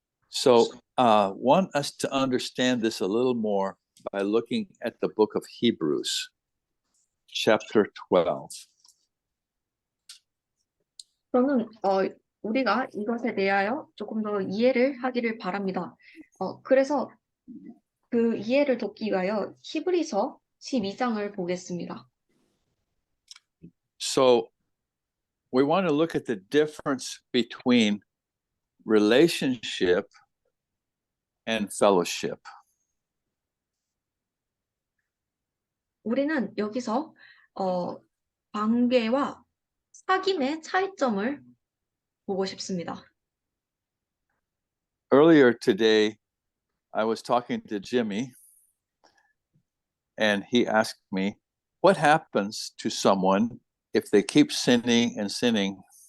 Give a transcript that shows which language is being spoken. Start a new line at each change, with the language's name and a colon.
English: So want us to understand this a little more by looking at the book of Hebrews, chapter 12.
Korean: 저는 우리가 이것에 대하여 조금 더 이해를 하기를 바랍니다. 그래서 그 이해를 돕기 위하여 히브리서 12장을 보겠습니다.
English: So we want to look at the difference between relationship and fellowship.
Korean: 우리는 여기서 관계와 사귐의 차이점을 보고 싶습니다.
English: Earlier today, I was talking to Jimmy, and he asked me, what happens to someone if they keep sinning and sinning?